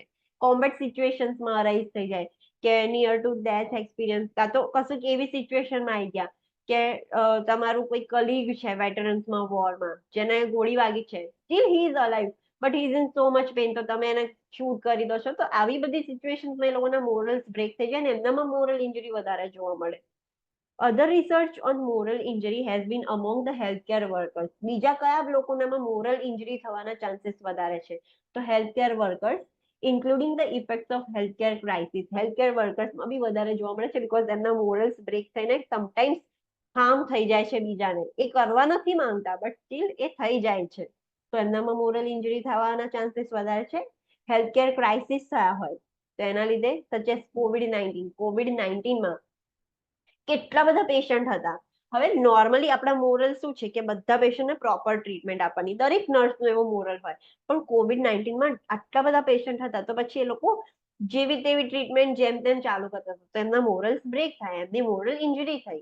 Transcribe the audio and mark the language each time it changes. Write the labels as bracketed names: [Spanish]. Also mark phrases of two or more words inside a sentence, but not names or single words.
[English] combat situationsમાં arise [Gujarati] થઈ જાય કે [English] near to death experience, [Gujarati] કાં તો કશું એવી સિચ્યુએશનમાં આવી ગયા કે તમારું કોઈ કલીગ છે વેટરન્સમાં વોરમાં, જેને ગોળી વાગી છે, [English] still he is alive but he is in so much pain, [Gujarati] તો તમે એને શૂટ કરી દો છો. તો આવી બધી સિચ્યુએશન્સમાં એ લોકોના [English] morals break [Gujarati] થઈ જાય ને એમનામાં [English] moral injury [Gujarati] વધારે જોવા મળે. [English] Other research on moral injury has been among the healthcare workers. [Gujarati] બીજા કયા લોકોનામાં [English] moral injury [Gujarati] થવાના ચાન્સીસ વધારે છે? [English] તો healthcare workers, including the effects of healthcare crisis. healthcare workers [Gujarati] માં બી વધારે જોવા મળે છે because એમના [English] morals break [Gujarati] થઈને [English] sometimes harm [Gujarati] થઈ જાય છે બીજાને. એ કરવા નથી માંગતા [English] but still [Gujarati] એ થઈ જાય છે, તો એમનામાં [English] moral injury [Gujarati] થવાના ચાન્સીસ વધારે છે. [English] healthcare crisis [Gujarati] થયા હોય તો એના લીધે [English] such as COVID-19 [Gujarati] માં કેટલા બધા પેશન્ટ હતા. હવે નોર્મલી આપણા મોરલ શું છે કે બધા પેશન્ટને [English] proper treatment [Gujarati] આપવાની, દરેક નર્સનો એવો મોરલ હોય, પણ COVID-19 આટલા બધા પેશન્ટ હતા તો પછી એ લોકો જેવી તેવી ટ્રીટમેન્ટ જેમ તેમ ચાલુ કરતા હતા, તો એમના [English] morals break [Gujarati] થાય, એમની [English] moral injury [Gujarati] થઈ.